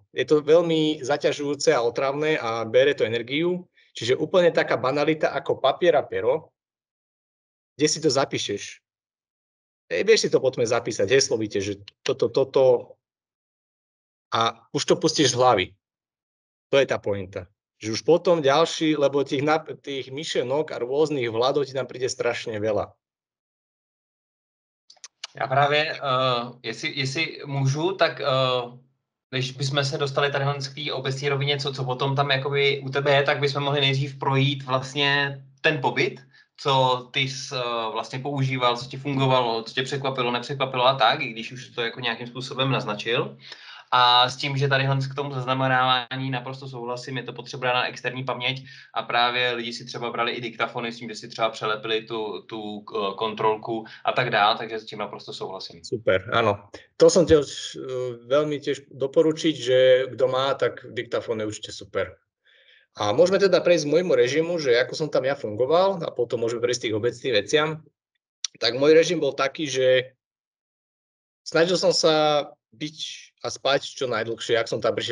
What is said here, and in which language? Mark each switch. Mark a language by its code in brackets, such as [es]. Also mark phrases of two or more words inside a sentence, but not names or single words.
[sk] Je to veľmi zaťažujúce a otravné a bere to energiu, čiže úplne taká banalita ako papier a pero, kde si to zapíšeš. Vieš si to potom zapísať, heslovite, že toto a už to pustíš z hlavy. To je tá pointa. Že už potom ďalší, lebo tých myšlenok a rôznych vládov ti tam príde strašne veľa. [cs] Já právě, jestli můžu, tak když bychom se dostali tady k té obecní rovině, co potom tam jakoby u tebe je, tak bychom mohli nejdřív projít vlastně ten pobyt, co ty jsi vlastně používal, co ti fungovalo, co tě překvapilo, nepřekvapilo a tak, i když už to jako nějakým způsobem naznačil. A s tím, že tady k tomu zaznamenávání naprosto souhlasím, je to potřeba na externí paměť a právě lidi si třeba brali i diktafony s tím, že si třeba přelepili tu kontrolku a tak dále, takže s tím naprosto souhlasím. [sk] Super, áno. To som tiež veľmi tiež doporučiť, že kto má, tak diktafón je určite super. A môžeme teda prejsť k môjmu režimu, že ako som tam ja fungoval a potom môžeme prejsť tých obecných veciam. Tak môj režim bol taký, že snažil som sa byť a spať čo najdlhšie, ak som tam prišiel.